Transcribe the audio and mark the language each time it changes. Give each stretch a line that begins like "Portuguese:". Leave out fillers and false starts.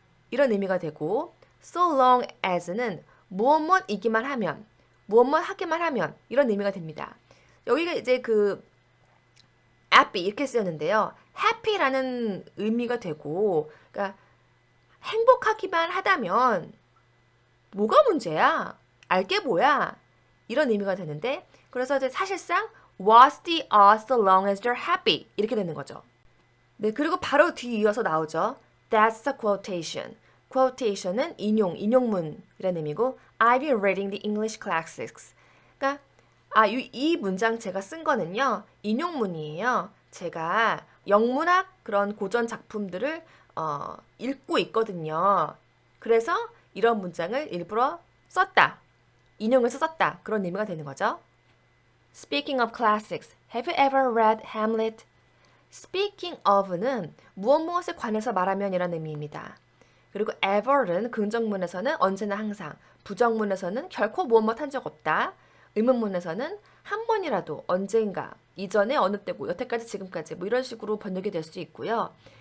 Korean: 이런 의미가 되고
English: so long as
Korean: 는 무엇이기만 하면 무엇 하기만 하면 이런 의미가 됩니다. 여기가 이제 그 happy 이렇게 쓰였는데요. happy라는 의미가 되고 그러니까 행복하기만 하다면 뭐가 문제야? 알게 뭐야? 이런 의미가 되는데 그래서 이제 사실상
English: was the odds so long as they're happy
Korean: 이렇게 되는 거죠. 네, 그리고 바로 뒤이어서 나오죠.
English: That's a quotation. quotation은
Korean: 인용, 인용문이라는 의미고
English: I've been reading the English classics.
Korean: 그러니까 이 문장 제가 쓴 거는요. 인용문이에요. 제가 영문학 그런 고전 작품들을 읽고 있거든요. 그래서 이런 문장을 일부러 썼다. 인용해서 썼다. 그런 의미가 되는 거죠.
English: Speaking of classics, have you ever read Hamlet? Speaking of
Korean: 는 무엇에 관해서 말하면 이라는 의미입니다. 그리고 ever은 긍정문에서는 언제나 항상, 부정문에서는 결코 무엇 한 적 없다. 의문문에서는 한 번이라도 언젠가, 이전에 어느 때고 여태까지 지금까지 뭐 이런 식으로 번역이 될 수 있고요.